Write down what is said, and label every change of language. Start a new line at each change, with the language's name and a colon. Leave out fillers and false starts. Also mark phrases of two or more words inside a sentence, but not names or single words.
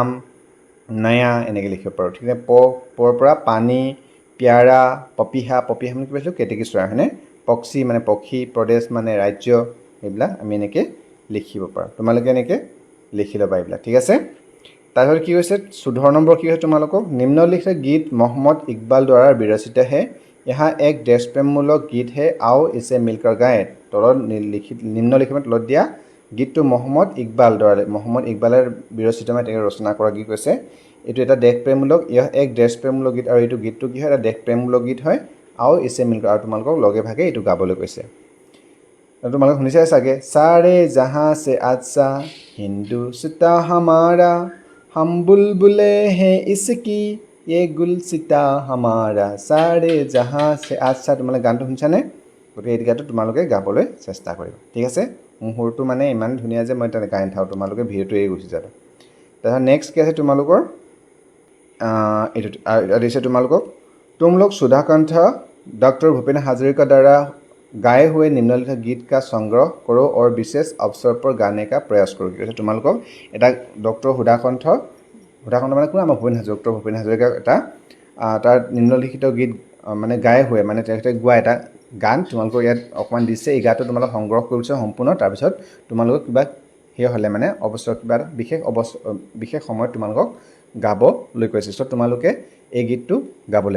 Assamese: নয়া এনেকৈ লিখিব পাৰোঁ ঠিক আছে পৰ পৰা পানী প্যাৰা পপিহা মানে কি পাইছোঁ কেতেকী চৰাই হয়নে পক্ষী মানে পক্ষী প্ৰদেশ মানে ৰাজ্য এইবিলাক আমি এনেকৈ লিখিব পাৰোঁ তোমালোকে এনেকৈ লিখি ল'বা এইবিলাক ঠিক আছে তাৰপিছত কি হৈছে 14 নম্বৰ কি হয় তোমালোকক নিম্নলিখিত
Hindi: गीत मोहम्मद इकबाल द्वारा विरचित है यहाँ एक देश प्रेममूलक गीत है आओ इसे मिलकर गाएं
Assamese: তলত নিম্নলিখিত তলত দিয়া গীতটো মহম্মদ ইকবালৰ বিৰচিত মানে তেওঁ ৰচনা কৰা গীত কৈছে এইটো এটা দেশপ্ৰেমমূলক এক দেশপ্ৰেমমূলক গীত আৰু এইটো গীতটো কি হয় এটা দেশপ্ৰেমমূলক গীত হয়
Hindi: आओ इसे मिलकर
Assamese: আৰু তোমালোকক লগে ভাগে এইটো গাবলৈ কৈছে তোমালোকে শুনিছাই চাগে
Hindi: सारे जहां से अच्छा हिंदुस्तां हमारा हम बुलबुले हैं इसकी ये गुलसिता हमारा सारे जहां से अच्छा
Assamese: তোমালোকে গানটো শুনিছানে গতিকে এই গানটো তোমালোকে গাবলৈ চেষ্টা কৰিবা ঠিক আছে মোৰ সুৰটো মানে ইমান ধুনীয়া যে মই গাই নাথাকোঁ তোমালোকে ভিডিঅ'টো এৰি গুচি যাবা তাৰপিছত নেক্সট কি আছে তোমালোকৰ এইটো দিছে তোমালোকক
Hindi: तुम लोग सुधा कंठ डॉक्टर भूपेन हाजरिका द्वारा गाए हुए निम्नलिखित गीत का संग्रह करो और विशेष अवसर पर गाने का प्रयास करो कि
Assamese: তোমালোকক এটা ডক্টৰ সুধাকণ্ঠ মানে কোন আমাৰ ডক্টৰ ভূপেন হাজৰিকা এটা তাৰ নিম্নলিখিত গীত মানে গাই हुए মানে তেখেতে গোৱা এটা গান তোমালোকক ইয়াত অকমান দিছে এই গানটো তোমালোক সংগ্ৰহ কৰিছে সম্পূৰ্ণ তাৰপিছত তোমালোকক কিবা হ'লে মানে অৱসৰ কিবা বিশেষ সময়ত তোমালোকক গাবলৈ কৈছে চ' তোমালোকে এই গীতটো গাবলৈ